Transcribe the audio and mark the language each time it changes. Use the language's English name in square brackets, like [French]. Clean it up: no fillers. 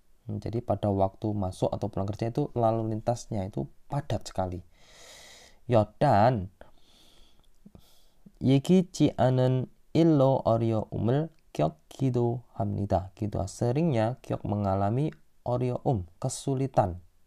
[Indonesian] Jadi pada waktu masuk atau pulang kerja itu lalu lintasnya itu padat sekali. dan [Korean] 예기치 않은 일로 어려움을 겪기도 합니다. [Indonesian] seringnya [Korean] 기억 [Indonesian] mengalami [Korean] 어려움, [Indonesian] kesulitan.